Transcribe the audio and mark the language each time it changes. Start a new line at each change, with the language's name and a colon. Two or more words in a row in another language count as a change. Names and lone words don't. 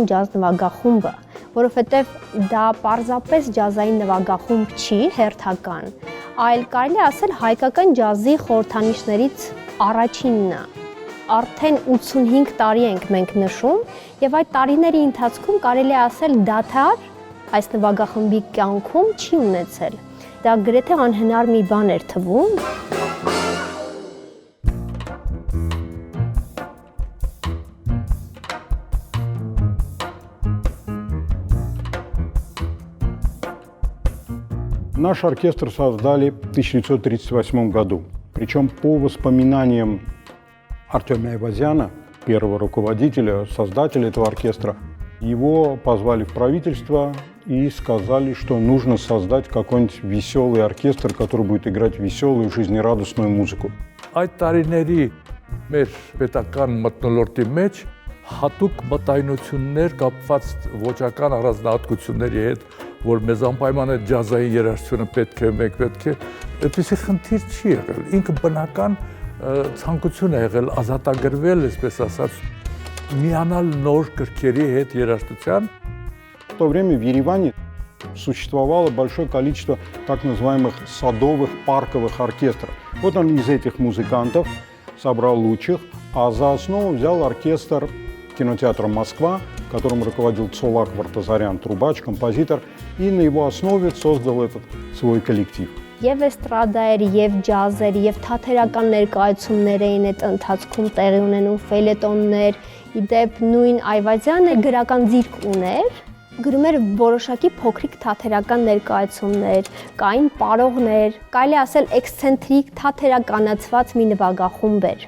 Armenian: ջազ նվագախումբը, որովհետև դա պարզապես ջազային նվագախումբ չի, հերթական, այլ կարելի ասել հայկական ջազի խորհրդանիշներից առաջինն է։ Արդեն 85 տարի ենք մենք նշում, եւ այդ տարիների ընթացքում կարելի է ասել դադար այս նվագախմբի կյանքում չի ունեցել։ Դա գրեթե անհնար մի բան էր թվում։
Russian: Наш оркестр создали в 1938 году. Причем по воспоминаниям Артемия Айвазяна, первого руководителя, создателя этого оркестра, его позвали в правительство и сказали, что нужно создать какой-нибудь веселый оркестр, который будет играть веселую, жизнерадостную музыку.
Armenian: Այդ տարիների մեր պետական մթնոլորտի մեջ հատուկ մտայնություններ կապված ոճական առանձնահատկությունների հետ, որ մեզ անպայման է ջազային երաժշտությունը պետք է, մենք պետք է, այդպիսի խնդիր չի եղել։ Ինքը բնական ցանկություն է եղել ազատագրվել, այսպես ասած, միանալ նոր կրքերի հետ երաժշտության։
Russian: В то время в Ереване существовало большое количество так называемых садовых парковых оркестров. Вот он из этих музыкантов собрал лучших, а за основу взял оркестр кинотеатра «Москва», которым руководил Цолак Вартазарян, трубач, композитор, и на его основе создал этот свой коллектив.
Armenian: Եվ էստրադա էր, եւ ջազ էր, եւ թատերական ներկայացումներ էին այդ ընթացքում տեղի ունենում, ֆելետոններ, իդեպ նույն Այվազյանը գրական ձիրք ուներ, գրում էր որոշակի փոքրիկ թատերական ներկայացումներ, կային պարողներ, կարելի ասել էքսցենտրիկ թատերականացված մի նվագախումբ էր։